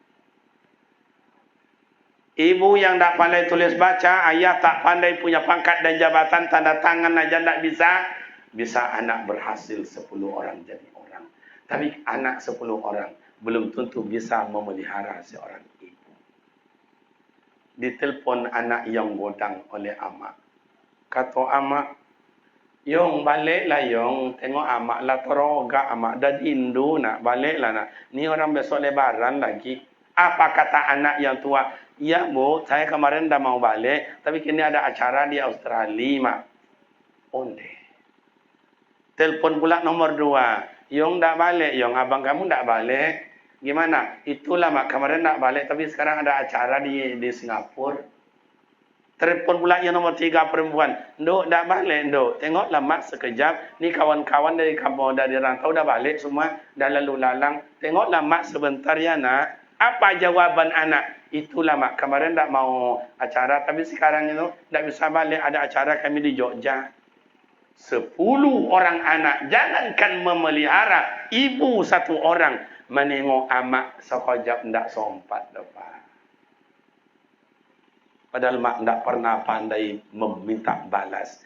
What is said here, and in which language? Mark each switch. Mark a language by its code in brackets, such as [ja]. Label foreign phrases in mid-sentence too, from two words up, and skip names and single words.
[id] Ibu yang tak pandai tulis baca, ayah tak pandai punya pangkat dan jabatan, tanda tangan aja tak bisa. Bisa anak berhasil 10 orang jadi orang. Tapi anak 10 orang belum tentu bisa memelihara seorang ibu. [min] Ditelepon anak yang godang oleh amak. Kata amak, Yong baliklah Yong, tengok amak lah teroga amak dah indu nak baliklah nak. [id] Ni orang besok lebaran lagi. Apa kata anak yang tua? Ya bu, saya kemarin dah mau balik, tapi kini ada acara di Australia mak. Onde. Telepon pula nomor 2. Yong tak balik, Yong abang kamu tak balik. Gimana? Itulah mak kemarin tak balik, tapi sekarang ada acara di Singapura. Telepon pula yang nomor 3 perempuan. Nduk tak balik nduk. Tengoklah mak sekejap. Ni kawan-kawan dari kampung dari rantau dah balik semua, dah lalu lalang. Tengoklah mak sebentar ya nak. Apa jawaban anak? Itulah mak kemarin tak mau acara, tapi sekarang itu tak bisa balik, ada acara kami di Jogja. [min] 10 orang anak, jangankan memelihara, ibu 1 orang menengok amak sekejap ndak sompat lepas. [id] Padahal mak ndak pernah pandai meminta balas.